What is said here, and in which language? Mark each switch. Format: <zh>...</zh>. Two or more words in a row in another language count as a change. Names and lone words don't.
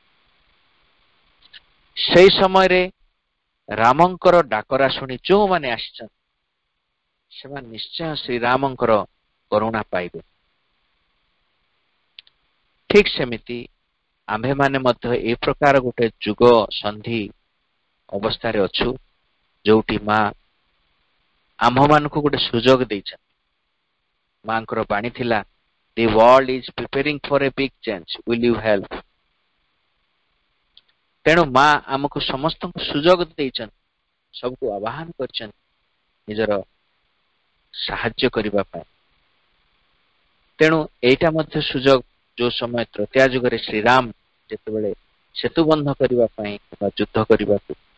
<or>ସେଇ ସମୟରେ ରାମଙ୍କର ଡାକରା ଶୁଣି ଯୋଉମାନେ ଆସିଛନ୍ତି, ସେମାନେ ନିଶ୍ଚୟ ଶ୍ରୀରାମଙ୍କର କରୁଣା ପାଇବେ। ଠିକ ସେମିତି ଆମ୍ଭେମାନେ ମଧ୍ୟ ଏ ପ୍ରକାର ଗୋଟେ ଯୁଗ ସନ୍ଧି ଅବସ୍ଥାରେ ଅଛୁ, ଯୋଉଠି ମା ଆମ୍ଭମାନଙ୍କୁ ଗୋଟେ ସୁଯୋଗ ଦେଇଛନ୍ତି। ମାଙ୍କର ବାଣୀ ଥିଲା,</or> <en>the world is preparing for a big change, will you help?</en> <or>ତେଣୁ ମା ଆମକୁ ସମସ୍ତଙ୍କୁ ସୁଯୋଗ ଦେଇଛନ୍ତି, ସବୁକୁ ଆହ୍ୱାନ କରିଛନ୍ତି ନିଜର ସାହାଯ୍ୟ କରିବା ପାଇଁ। ତେଣୁ ଏଇଟା ମଧ୍ୟ ସୁଯୋଗ, ଯୋଉ ସମୟ ତ୍ରେତୟା ଯୁଗରେ ଶ୍ରୀରାମ ଯେତେବେଳେ ସେତୁବନ୍ଧ କରିବା ପାଇଁ ବା ଯୁଦ୍ଧ କରିବାକୁ</or>